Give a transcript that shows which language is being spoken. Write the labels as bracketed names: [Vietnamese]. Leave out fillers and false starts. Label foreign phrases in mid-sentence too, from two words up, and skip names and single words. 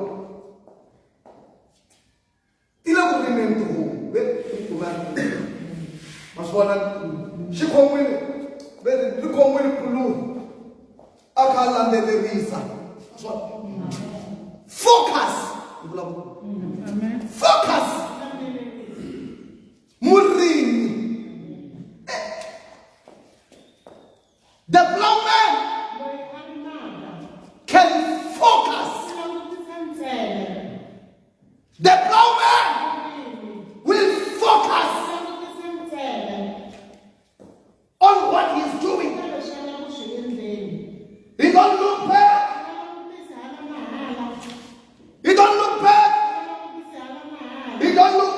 [Tsonga] ti le ku rimeni tihomu ve tikumani ma swi vona xi khomile ve ri khomile pulumu a kha a landzelerisa focus hi vulavula focus murimi [English] the blind man [Tsonga] loyi a ri maka [English] can focus. [Tsonga] swi langutisa ntsena [English] The blind man [Tsonga] murimi [English] will focus [Tsonga] swi langutisa ntsena [English] on what he's doing. [Tsonga] ka leswi a lava ku swi endleni [English] He don't look back. [Tsonga] a langutisa hala mahala [English] He don't look back. [Tsonga] a langutisa hala mahala [English] He don't